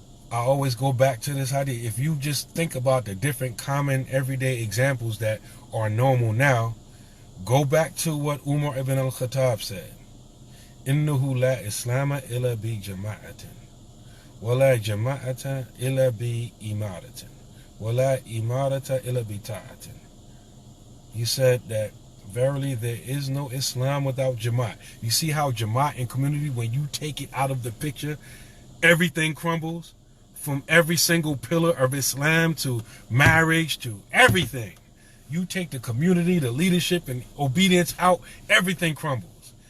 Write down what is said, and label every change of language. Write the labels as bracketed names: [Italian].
[English] I always go back to this idea. If you just think about the different common everyday examples that are normal now, go back to what Umar ibn al-Khattab said. [Arabic] إِنَّهُ لَا إِسْلَامَ إِلَّا بِجَمَاعَةٍ وَلَا جَمَاعَةَ إِلَّا بِإِمَارَةٍ وَلَا إِمَارَةَ إِلَّا بِطَاعَةٍ. [English] He said that verily there is no Islam without Jamaa'ah. You see how Jamaa'ah and community, when you take it out of the picture, everything crumbles? From every single pillar of Islam to marriage to everything. You take the community, the leadership, and obedience out, everything crumbles.